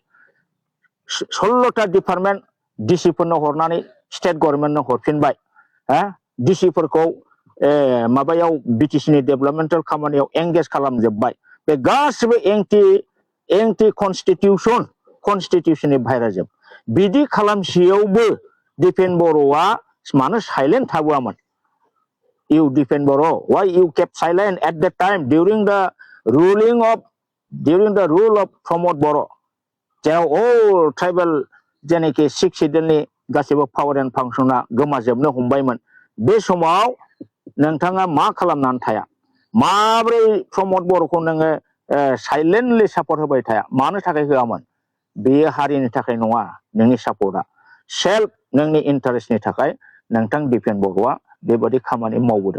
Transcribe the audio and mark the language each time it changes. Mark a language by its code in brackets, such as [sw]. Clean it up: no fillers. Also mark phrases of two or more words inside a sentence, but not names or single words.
[brx] 16टा डिपार्टमेन्ट डिसिफोरनो हरनानै [en] state governmentनो [brx] हरफिनबाय डिसिफोरखौ माबायाव बिटिसिनि डेभेलपमेन्टेल खामानियाव एंगेज खालामजोबबाय बे गासिबो [en] anti constitutionनि [brx] बाहेराजोब बिदि खालामसेयावबो दिपेन बर'आ मानो साइलेन्ट थाबोआमोन [en] You Dipen Boro, why you kept silent at that time during the rule of Pramod Boro? [brx] जेराव [en] all tribal [brx] जेनेखि 6 शेड्यूलनि गासैबो [en] power and function [brx] गोमाजोबनो हमबायमोन बे समाव नोंथाङा मा खालामनानै थाया माब्रै प्रमद बर'खौ नोङो [en] silently support [brx] होबाय थाया मानो थाखाय होआमोन बेयो हारिनि थाखाय नङा नोंनि सापर्टआ सेल्फ नोंनि इन्टारेस्टनि थाखाय नोंथां दिपेन बर'आ बेबादि खामानि मावबोदों